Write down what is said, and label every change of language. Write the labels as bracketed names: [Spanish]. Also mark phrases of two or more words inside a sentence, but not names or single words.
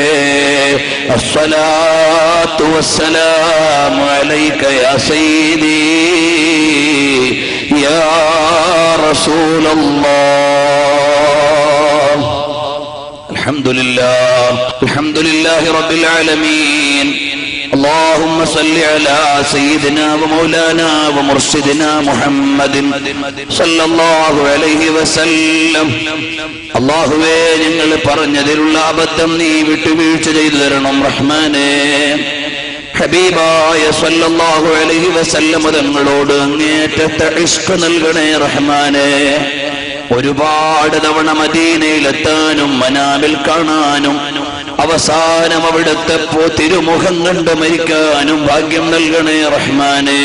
[Arabic] الصلاة والسلام عليك يا سيدي يا رسول الله. الحمد لله رب العالمين. اللهم صل على سيدنا ومولانا ومرشدنا محمد صلى الله عليه وسلم. [Malayalam] അല്ലാഹുവേ, ഞങ്ങൾ പറഞ്ഞതിലുള്ള അബദ്ധം നീ വിട്ടുവീഴ്ച ചെയ്തു തരണം റഹ്മാനേ. ഹബീബായ [Arabic] صلى الله عليه وسلم [Malayalam] തങ്ങളോട് അങ്ങേറ്റത്തെ ഇഷ്ക് നൽകണേ റഹ്മാനേ. ഒരുപാട് തവണ മദീനയിലെത്താനും മനാവിൽ കാണാനും അവസാനം അവിടുത്തെ തിരുമുഖം കണ്ട് മരിക്കാനും ഭാഗ്യം നൽകണേ റഹ്മാനേ.